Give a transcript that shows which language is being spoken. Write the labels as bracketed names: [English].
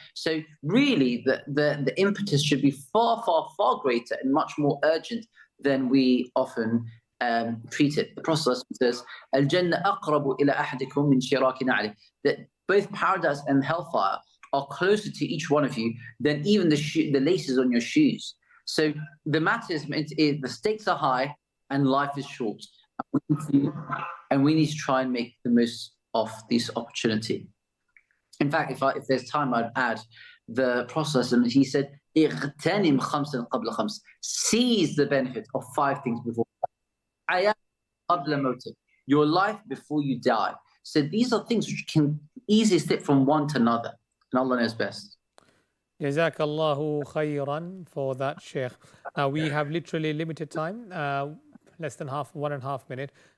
[English] So really, the impetus should be far, far, far greater and much more urgent than we often treat it. The Prophet says, [Arabic] "Al-Jannah aqrabu ila ahadikum min shiraki na'li," [English] that both paradise and hellfire are closer to each one of you than even the laces on your shoes. So the matter is, the stakes are high and life is short. And we need to try and make the most of this opportunity. In fact, if there's time, I'd add the process. And he said, [Arabic] اغتنم خمسا قبل خمس. [English] Seize the benefit of 5 things before. [Arabic] حياة قبل موتك. [English] Your life before you die. So these are things which can easily slip from one to another. And Allah knows best. Jazakallahu khairan for that, Sheikh. Now we have literally limited time, less than 1.5 minutes.